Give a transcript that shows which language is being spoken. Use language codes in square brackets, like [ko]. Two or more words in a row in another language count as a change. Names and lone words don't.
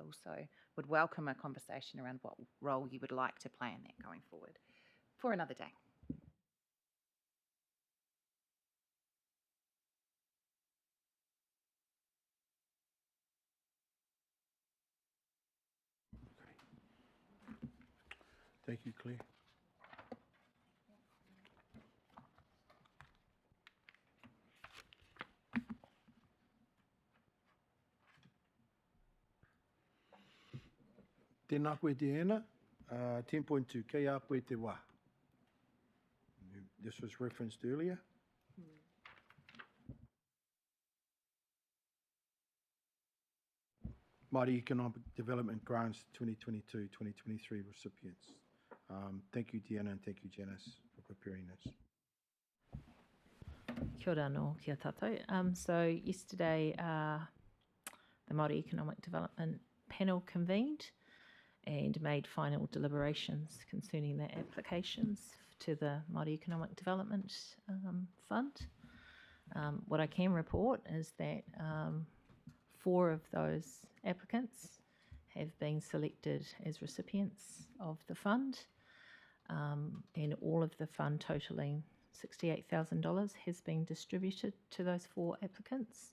[en] So would welcome a conversation around what role you would like to play in that going forward for another day. Thank you, Claire. [mi] Tēnā koe te ena, 10.2, kei a koe te wā. [en] This was referenced earlier. Māori Economic Development Grants 2022-2023 recipients. Thank you, Deanna, and thank you, Janice, for preparing this. [mi] Kia ora anō, kia tātou. [en] So yesterday, the Māori Economic Development panel convened and made final deliberations concerning their applications to the Māori Economic Development Fund. What I can report is that 4 of those applicants have been selected as recipients of the fund, and all of the fund totaling $68,000 has been distributed to those 4 applicants.